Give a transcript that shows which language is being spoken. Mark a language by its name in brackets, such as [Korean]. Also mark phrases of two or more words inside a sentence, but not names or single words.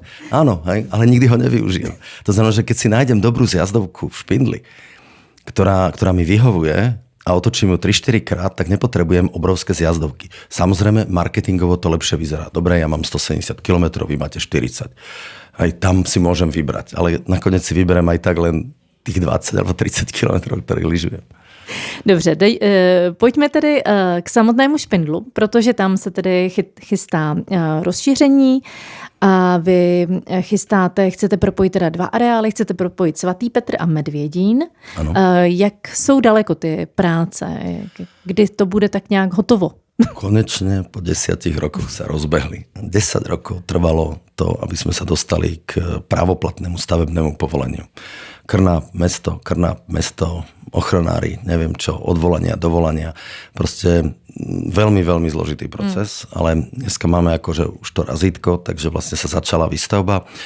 [Slovak] Áno, ale nikdy ho nevyužijem. To znamená, že keď si nájdem dobrú zjazdovku v Špindli, ktorá mi vyhovuje a otočím ju 3-4 krát, tak nepotrebujem obrovské zjazdovky. Samozrejme, marketingovo to lepšie vyzerá. Dobre, ja mám 170 km, vy máte 40. Aj tam si môžem vybrať. Ale nakoniec si vyberiem aj tak len tých 20 alebo 30 km, ktorých lyžujem. [Czech] Dobře, pojďme tedy k samotnému Špindlu, protože tam se tedy chystá rozšíření a vy chcete propojit teda 2 areály, chcete propojit Svatý Petr a Medvědín. Ano. Jak jsou daleko ty práce? Kdy to bude tak nějak hotovo? [Slovak] Konečne po 10 rokoch sa rozbehli. 10 rokov trvalo to, aby sme sa dostali k právoplatnému stavebnému povoleniu. Krnáp, mesto, ochranári, neviem čo, odvolania, dovolania. Proste veľmi, veľmi zložitý proces, ale dneska máme akože už to razítko, takže vlastne sa začala výstavba.